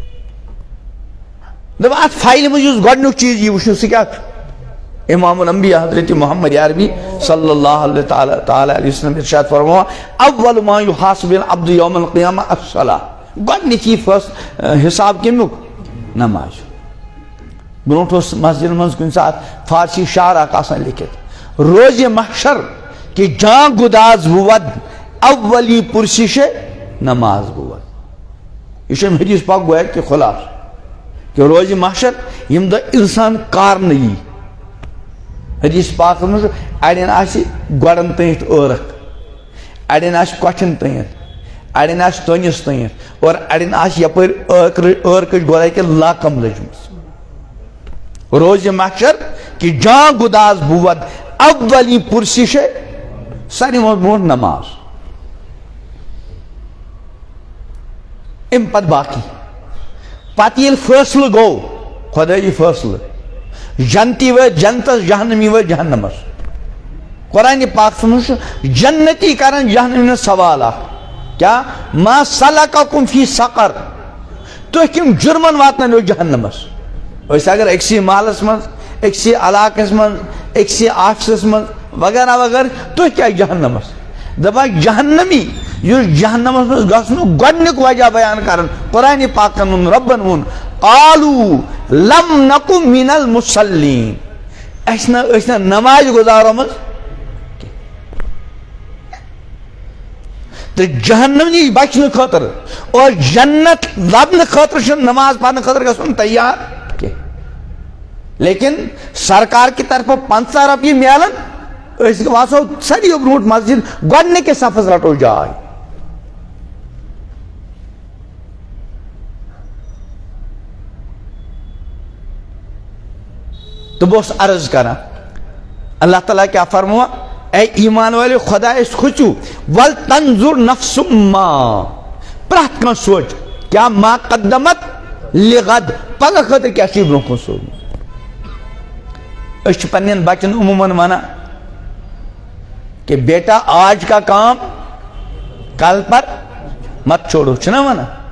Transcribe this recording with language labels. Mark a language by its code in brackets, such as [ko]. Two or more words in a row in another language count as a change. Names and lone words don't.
[ks] دپ اتھ فایلہِ منٛز یُس گۄڈنیُک چیٖز یی وٕچھنہٕ سُہ کیاہ چھُ امام الانبیاء حضرت محمد عربی صلی اللہ تعالیٰ علیہ وسلم ارشاد فرماوان [ar] اول ما یحاسب العبد یوم القیامہ الصلاۃ [ks] گۄڈنیتھ یی حساب کمیُک نماز برونٛٹھ اوس مسجد منٛز کُنہِ ساتہٕ فارسی شعر اکھ آسان لیکھِتھ [fa] روزِ محشر کہ جاں گداز بود اولی پرسش نماز بود [ks] یہ چھُ امہِ حدیث پاک گویا کہ خلاص کہ [fa] روزِ محشر یم دۄہ انسان کارنہٕ یی حدیث پاک منٛز اڑٮ۪ن آسہِ گۄڈن تٲنِتھ ٲرکھ اڑٮ۪ن آسہِ کۄٹھٮ۪ن تٲنِتھ اڑٮ۪ن آسہِ تٔنِس تٲنِتھ اور اڑٮ۪ن آسہِ یپٲرۍ ٲرکٕچ گویا کہ لاکم لٔجمٕژ روزِ محشر کہ جاں گداز بود اولی پرسش [ks] ساروی منٛز برونٛٹھ نماز امہِ پتہٕ باقی پتہٕ ییٚلہِ فٲصلہٕ گوٚو خۄدٲیی فٲصلہٕ جنتی وٲتۍ جنتس جہنمی وٲتۍ جہنمس قرآنِ پاکس منٛز چھُ جنتی کران جہنمی سوال اکھ کیاہ [ar] ما سلککم فی سقر [ks] تُہۍ کٔمۍ جُرمن واتنٲیو جہنمس أسۍ اگر أکسٕے محلس منٛز أکسٕے علاقس منٛز أکسٕے آفسس منٛز وغیرہ وغیرہ تُہۍ کیازِ جہنمس دپان جہنمی یُس جہنمس منٛز گژھنُک گۄڈنیُک وجہ بیان کران قرآنِ پاکن ووٚن رۄبن ووٚن [ar] قالوا لم نکُ من المصلین [ks] أسۍ ٲسۍ نہٕ نماز گزارمٕژ تہٕ جہنم نِش بچنہٕ خٲطرٕ اور جنت لبنہٕ خٲطرٕ چھُنہٕ نماز پرنہٕ خٲطرٕ گژھُن تیار کینٛہہ لیکن سرکار کی طرفہٕ 50 رۄپیہِ میلن أسۍ وسو ساروِیو برونٛٹھ مسجد گۄڈنِکِس صفس رٹو جاے تو بہٕ اوسُس عرض کران اللہ تعالیٰ کیا فرماوان [ur] اے ایمان والے [ks] خۄدایس کھوژِو [ar] ول تنظر نفس ما [ks] پرٛٮ۪تھ کانٛہہ سونٛچ کیاہ [ar] ما قدمت لغد [ks] پگہہ خٲطرٕ کیاہ چھُے برونٛہہ کُن سوزمُت أسۍ چھِ پننٮ۪ن بچن عموٗمن ونان کہ [ur] بیٹا آج کا کام کل پر مت چھوڑو [ks] چھنا ونا